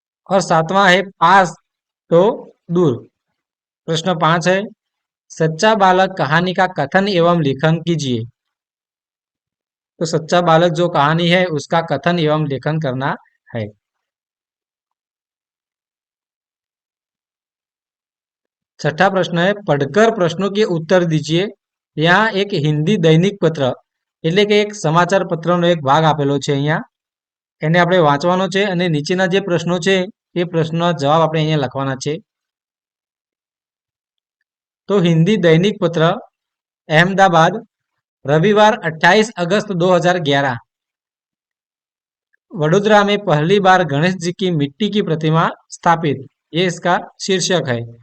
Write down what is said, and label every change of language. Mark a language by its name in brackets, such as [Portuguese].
[Hindi] और सातवां है पास तो दूर। प्रश्न 5 है, सच्चा बालक कहानी का कथन एवं लेखन कीजिए। तो सच्चा बालक जो कहानी है उसका कथन एवं लेखन करना है। छठा प्रश्न है, पढ़कर प्रश्नों के उत्तर दीजिए। यहाँ एक हिंदी दैनिक पत्र [Gujarati] એટલે કે એક સમાચાર પત્રનો એક ભાગ આપેલો છે અહીંયા, એને આપણે વાંચવાનો છે અને નીચેના જે પ્રશ્નો છે એ પ્રશ્નોના જવાબ આપણે અહીંયા લખવાના છે। [Hindi] तो हिंदी दैनिक पत्र अहमदाबाद, रविवार 28 अगस्त 2011। वडोदरा में पहली बार गणेश जी की मिट्टी की प्रतिमा स्थापित, ये इसका शीर्षक है।